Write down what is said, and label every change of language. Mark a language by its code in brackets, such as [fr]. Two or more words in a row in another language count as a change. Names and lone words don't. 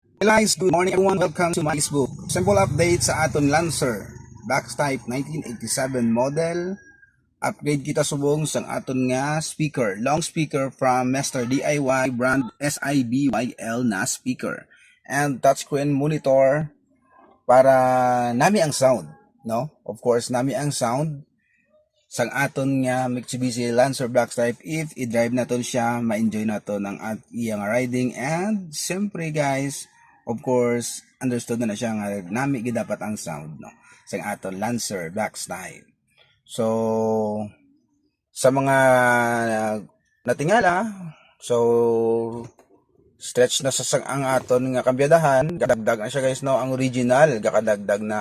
[en] Guys, good morning everyone. Welcome to my Facebook. Simple update [hil] sa aton [en] Lancer. Box type 1987 model. [hil] Upgrade kita subong sang aton nga speaker. [en] Long speaker from Mr. DIY brand SIBYL na speaker. And touchscreen monitor [hil] para nami ang sound. [en] No? Of course, [hil] nami ang sound sang aton nga Mitsubishi Lancer Box type. If i-drive naton siya, ma-enjoy naton ang iyang riding. And siyempre guys, [en] of course, [hil] understood na siya nga nami gidapat ang sound, no, sa aton Lancer Box type. So sa mga natingala, so stretch na sa ang aton nga kambyadahan, gadagdag na siya guys, no, ang original gakadagdag na.